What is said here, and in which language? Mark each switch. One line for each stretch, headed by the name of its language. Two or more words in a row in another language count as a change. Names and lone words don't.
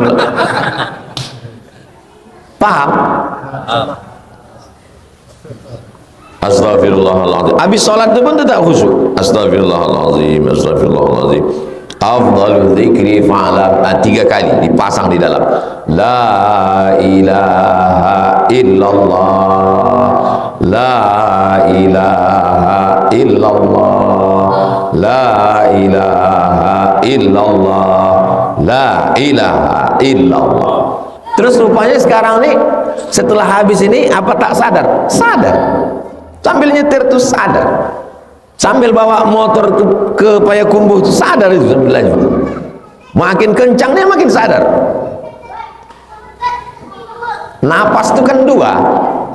Indonesian: Paham?
Arabic: أستغفر الله العظيم.
Indonesian: Habis sholat itu pun tetap khusyuk.
Arabic: أستغفر الله العظيم، أستغفر الله العظيم. أفضل الذكر فاعلم.
Indonesian: 3 kali dipasang di dalam.
Arabic: لا إله إلا الله. لا إله إلا الله. لا إله إلا الله. لا إله إلا الله.
Indonesian: Terus rupanya sekarang nih, setelah habis ini apa tak sadar? Sadar. Sambil nyetir tuh sadar. Sambil bawa motor ke Payakumbuh itu sadar itu sambil laju. Makin kencang dia makin sadar. Napas itu kan 2.